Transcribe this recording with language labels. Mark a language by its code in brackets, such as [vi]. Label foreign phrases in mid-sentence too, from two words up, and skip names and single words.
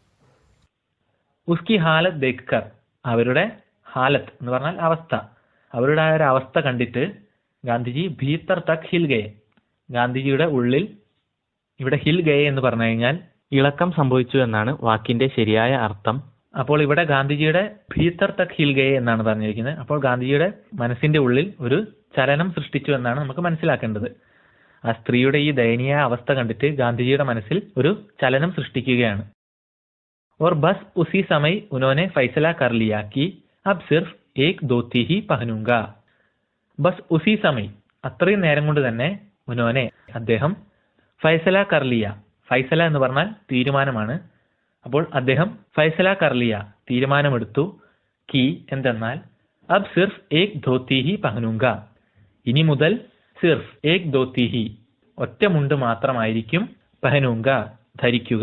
[hi] उसकी हालत देखकर, [ml] അവരുടെ ഹാലത്ത് എന്ന് പറഞ്ഞാൽ അവസ്ഥ, അവരുടെ ആ ഒരു അവസ്ഥ കണ്ടിട്ട് ഗാന്ധിജി [hi] भीतर तक हिल गए, [ml] ഗാന്ധിജിയുടെ ഉള്ളിൽ, ഇവിടെ [hi] हिल गए [ml] എന്ന് പറഞ്ഞു കഴിഞ്ഞാൽ ഇളക്കം സംഭവിച്ചു എന്നാണ് വാക്കിന്റെ ശരിയായ അർത്ഥം. അപ്പോൾ ഇവിടെ ഗാന്ധിജിയുടെ [hi] भीतर तक हिल गए [ml] എന്നാണ് പറഞ്ഞിരിക്കുന്നത്. അപ്പോൾ ഗാന്ധിജിയുടെ മനസ്സിന്റെ ഉള്ളിൽ ഒരു ചലനം സൃഷ്ടിച്ചു എന്നാണ് നമുക്ക് മനസ്സിലാക്കേണ്ടത്. ആ സ്ത്രീയുടെ ഈ ദയനീയ അവസ്ഥ കണ്ടിട്ട് ഗാന്ധിജിയുടെ മനസ്സിൽ ഒരു ചലനം സൃഷ്ടിക്കുകയാണ്. [hi] और बस उसी समय उन्होंने फैसला कर लिया कि अब सिर्फ एक धोती ही पहनूंगा. बस उसी समय, [ml] അത്രയും നേരം കൊണ്ട് തന്നെ ഉനോനെ അദ്ദേഹം [hi] फैसला कर लिया, [ml] ഫൈസല എന്ന് പറഞ്ഞാൽ തീരുമാനമാണ്. അപ്പോൾ അദ്ദേഹം [hi] फैसला कर लिया [ml] തീരുമാനമെടുത്തു. [hi] കി എന്തെന്നാൽ अब सिर्फ एक धोती ही पहनूंगा, [ml] ഇനി മുതൽ [hi] सिर्फ एक धोती ही [ml] ഒറ്റ മുണ്ട് മാത്രമായിരിക്കും [hi] പഹനൂങ്ക ധരിക്കുക.